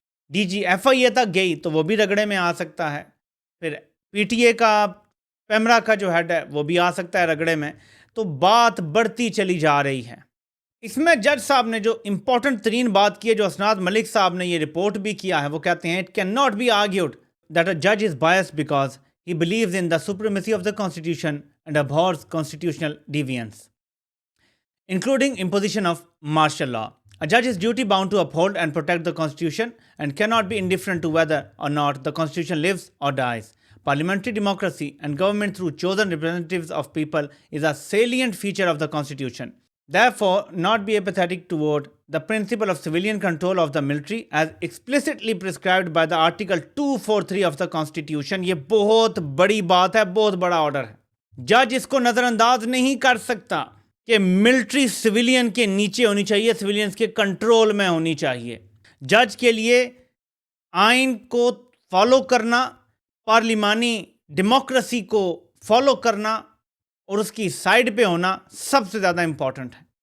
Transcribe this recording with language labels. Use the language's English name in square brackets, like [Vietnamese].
[Urdu] DG FIA تک گئی تو وہ بھی رگڑے میں آ سکتا ہے، پھر PTA کا، پیمرا کا جو ہیڈ ہے وہ بھی آ سکتا ہے رگڑے میں۔ تو بات بڑھتی چلی جا رہی ہے۔ اس میں جج صاحب نے جو امپورٹنٹ ترین بات کی ہے، جو اسناد ملک صاحب نے یہ رپورٹ بھی کیا ہے، وہ کہتے ہیں [English] "It cannot be argued that a judge is biased because he believes in the supremacy of the Constitution and abhors constitutional deviance, including imposition of martial law. A judge is duty bound to uphold and protect the Constitution and cannot be indifferent to whether or not the Constitution lives or dies. Parliamentary democracy and government through chosen representatives of people is a salient feature of the Constitution. Therefore, not be apathetic toward the principle of civilian control of the military as explicitly prescribed by the Article 243 of the Constitution." [Urdu] یہ بہت بڑی بات ہے، بہت بڑا order ہے۔ جج اس کو نظر انداز نہیں کر سکتا کہ ملٹری سویلین کے نیچے ہونی چاہیے، سویلینز کے کنٹرول میں ہونی چاہیے۔ جج کے لیے آئین کو فالو کرنا، پارلیمانی ڈیموکریسی کو فالو کرنا اور اس کی سائڈ پہ ہونا سب سے زیادہ امپورٹنٹ ہے۔